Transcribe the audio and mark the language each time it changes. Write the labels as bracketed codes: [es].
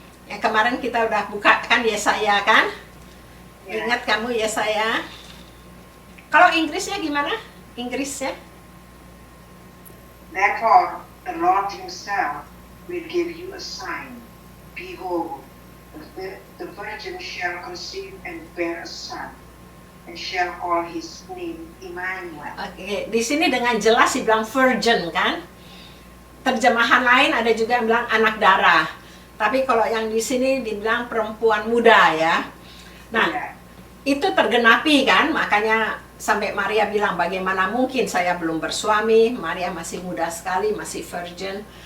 [id] Ya, kemarin kita udah buka kan Yesaya kan? Ingat kamu Yesaya? Kalau Inggrisnya gimana? Inggrisnya? [en] Therefore, the Lord himself will give you a sign. Behold, the virgin shall conceive and bear a son, and shall call his name Immanuel. [id] Oke, di sini dengan jelas dibilang virgin kan? Terjemahan lain ada juga yang bilang anak darah. Tapi kalau yang di sini dibilang perempuan muda, ya. Nah, itu tergenapi kan? Makanya sampai Maria bilang, bagaimana mungkin saya belum bersuami, Maria masih muda sekali, masih virgin.